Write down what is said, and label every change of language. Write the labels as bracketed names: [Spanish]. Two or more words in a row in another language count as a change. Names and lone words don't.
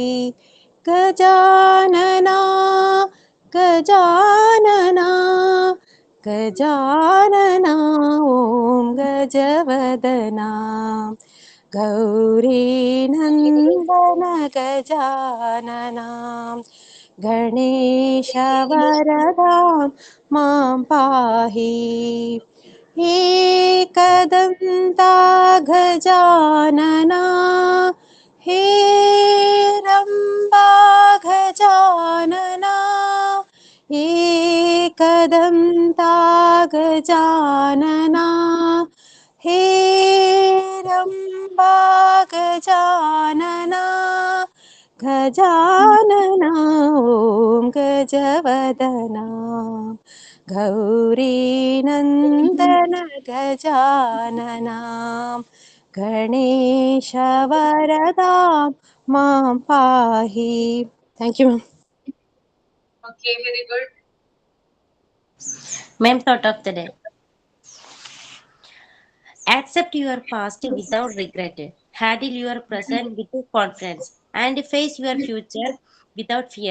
[Sanskrit] ഗജാനന ഗജാനന ഗജാനന ഓം ഗജവദന ഗൗരീ നന്ദന ഗജാനന ഗണേശ വരദാ മാം പാഹി. एकदन्ता गजानना हेरम्बा गजानना एकदन्ता गजानना हेरम्बा गजानना गजानना ॐ गजवदना गौरी नन्दन गजानना गणेश वरदा मां पाहि. [English] Thank you, ma'am. Okay, very good. Ma'am, thought of the day. Accept your past without regret. Handle your present with confidence and face your future without fear.